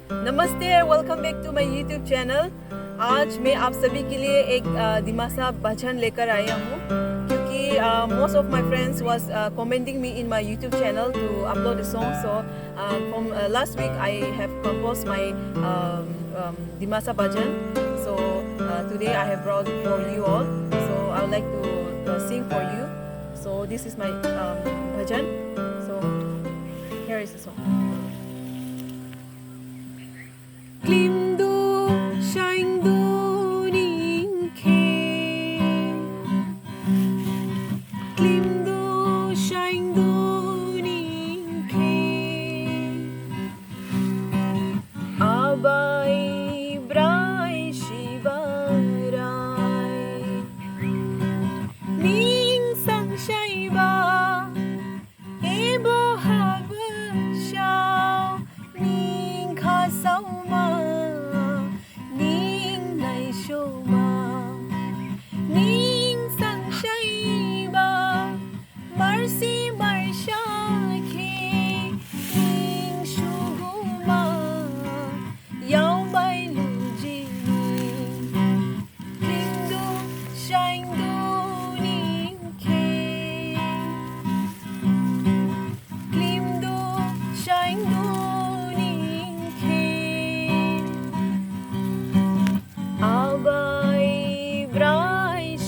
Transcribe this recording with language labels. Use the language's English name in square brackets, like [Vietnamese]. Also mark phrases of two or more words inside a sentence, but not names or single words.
[English] नमस्ते, welcome back to my YouTube channel. [Hindi] आज मैं आप सभी के लिए एक दिमासा भजन लेकर आया हूँ क्योंकि [English] most of my friends was commenting me in my YouTube channel to upload the song. So from last week I have composed my Dimasa bhajan. So today I have brought for you all. So I would like to sing for you. So this is my bhajan. So here is the song. [Dimasa] khilimdu SAINGDU ningke khilimdu SAINGDU ningke ABAI BRAI SHIVARAI NING SANGSAIBA HABASOU NING KASOUMA NING NISOMA NING SANGSAIBA MARSI MARSA NING SUGU YOUBAILU JINI khilimdu SAINGDU ningke khilimdu SAINGDU ABAI BRAI